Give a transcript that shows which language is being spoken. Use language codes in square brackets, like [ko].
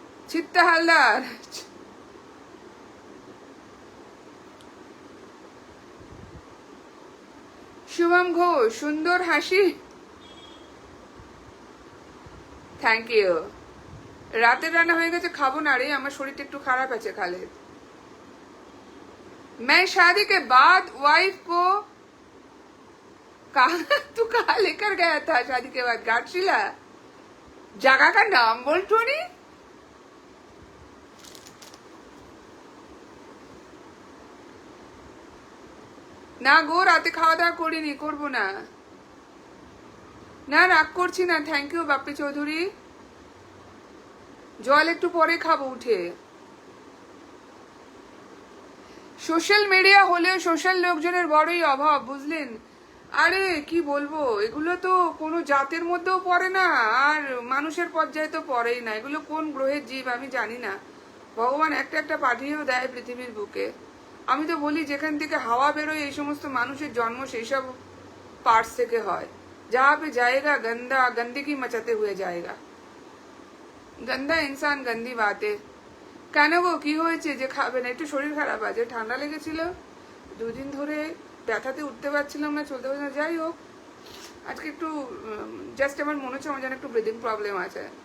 [bn] চিত্তা হালদার, শুভম ঘোষ, সুন্দর হাসি, thank you. রাতের রান্না হয়ে গেছে, খাবো না রে, আমার শরীরটা একটু খারাপ আছে খালেদ। [hi] मैं शादी के बाद वाइफ को कहा, तू कहा लेकर गया था शादी के बाद? घाटशिला, जगह का नाम बोल टोनी। [bn] না গো, রাতে খাওয়া দাওয়া করিনি, করবো না। না রাগ করছি না, থ্যাংক ইউ বাপ্পি চৌধুরী। জল একটু পরে খাবো উঠে। সোশ্যাল মিডিয়া হলেও সোশ্যাল লোকজনের বড়ই অভাব, বুঝলেন? আরে কি বলবো, এগুলো তো কোনো জাতের মধ্যেও পড়ে না, আর মানুষের পর্যায়ে তো পড়েই না। এগুলো কোন গ্রহের জীব আমি জানি না, ভগবান একটা একটা পাঠিয়েও দেয় পৃথিবীর বুকে। আমি তো বলি যেখান থেকে হাওয়া বেরোয় এই সমস্ত মানুষের জন্ম সেই সব পার্টস থেকে হয়। [hi] जहाँ पे जाएगा गंदा गंदगी मचाते हुए जाएगा। गंदा इंसान गंदी बातें। [bn] কেন গো, কি হয়েছে যে খাবে না? একটু শরীর খারাপ আছে, ঠান্ডা লেগেছিল, দুদিন ধরে ব্যথাতে উঠতে পারছিলাম না, চলতে পারছিলাম না। যাই হোক, আজকে একটু জাস্ট আমার মনে হচ্ছে আমার যেন একটু ব্রিদিং প্রবলেম আছে।